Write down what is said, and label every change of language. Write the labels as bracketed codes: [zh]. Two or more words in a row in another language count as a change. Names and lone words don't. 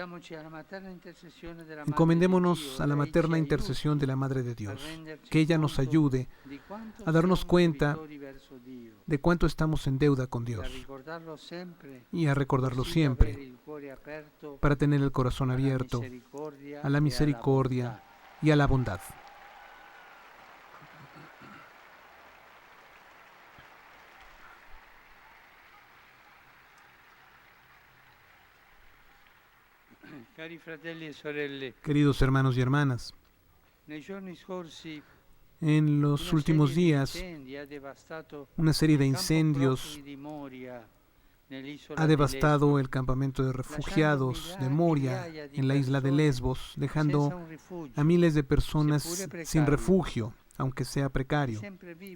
[es] Encomendémonos a la materna intercesión de la Madre de Dios, que ella nos ayude a darnos cuenta de cuánto estamos en deuda con Dios y a recordarlo siempre para tener el corazón abierto a la misericordia y a la bondad. [it] Cari fratelli e sorelle, [es] Queridos hermanos y hermanas, [it] nei giorni scorsi [es] en los últimos días una serie de incendios ha devastado el campamento de refugiados de Moria en la isla de Lesbos, dejando a miles de personas sin refugio, aunque sea precario.